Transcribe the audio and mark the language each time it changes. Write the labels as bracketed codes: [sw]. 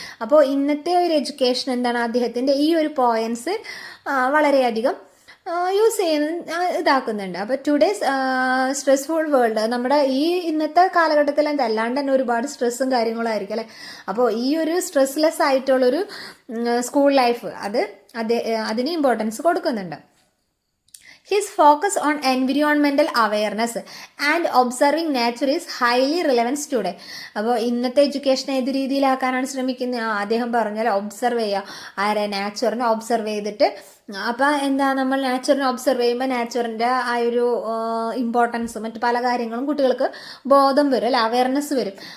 [ml] അപ്പോൾ ഇന്നത്തെ ഒരു എഡ്യൂക്കേഷൻ എന്താണ്, അദ്ദേഹത്തിൻ്റെ ഈ ഒരു പോയിന്റ്സ് വളരെയധികം യൂസ് ചെയ്യുന്ന ഇതാക്കുന്നുണ്ട്. അപ്പോൾ ടുഡേസ് സ്ട്രെസ്ഫുൾ വേൾഡ്, നമ്മുടെ ഈ ഇന്നത്തെ കാലഘട്ടത്തിൽ അല്ലാണ്ട് തന്നെ ഒരുപാട് സ്ട്രെസ്സും കാര്യങ്ങളും ആയിരിക്കും അല്ലേ. അപ്പോൾ ഈ ഒരു സ്ട്രെസ്ലെസ് ആയിട്ടുള്ളൊരു സ്കൂൾ ലൈഫ് അതിന് ഇമ്പോർട്ടൻസ് കൊടുക്കുന്നുണ്ട്. [en] His focus on environmental awareness and observing nature is highly relevant today. [ml] അപ്പോൾ ഇന്നത്തെ എഡ്യൂക്കേഷൻ ഏത് രീതിയിലാക്കാനാണ് ശ്രമിക്കുന്നത്? അദ്ദേഹം പറഞ്ഞാൽ ഒബ്സർവ് ചെയ്യുക, നാച്ചുറിനെ ഒബ്സർവ് ചെയ്തിട്ട്. അപ്പം എന്താ, നമ്മൾ നാച്ചുറിനെ ഒബ്സർവ് ചെയ്യുമ്പോൾ നാച്ചുറിൻ്റെ ആ ഒരു ഇമ്പോർട്ടൻസ് മറ്റു പല കാര്യങ്ങളും കുട്ടികൾക്ക് ബോധം വരും അല്ലെ, അവയർനെസ് വരും.